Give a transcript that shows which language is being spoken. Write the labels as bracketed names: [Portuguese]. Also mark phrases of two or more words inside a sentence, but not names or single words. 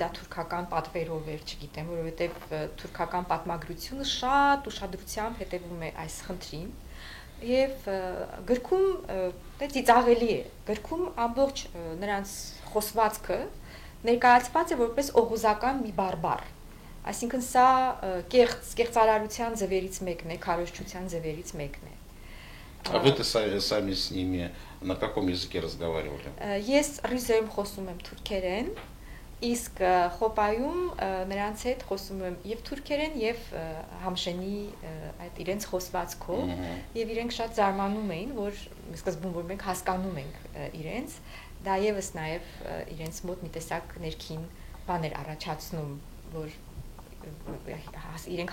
[Armenian] դա թուրքական պատվերով էր, չգիտեմ, որովհետեւ թուրքական պատմագրությունը շատ ուշադրությամբ հետևում է այս խնդրին Եվ գրքում դա ծիծաղելի է, գրքում ամբողջ նրանց խոսվածքը ներկայացված է որպես օղուզական մի բարբար, այսինքն սա կեղծարարության ձևերից մեկն է, քարոզչության ձևերից մեկն է։ [Russian] А вы-то сами с ними на каком языке разговаривали? [Armenian] Ես ռիզեում խոսում եմ թուրքերեն, իսկ խոպայում նրանց հետ խոսում եմ եւ թուրքերեն եւ համշենի այդ իրենց խոսվածքով եւ իրենք շատ զարմանում էին որ սկզբում որ մենք հասկանում ենք իրենց դա եւս նաեւ իրենց մոտ մի տեսակ ներքին բաներ առաջացնում որ իրենք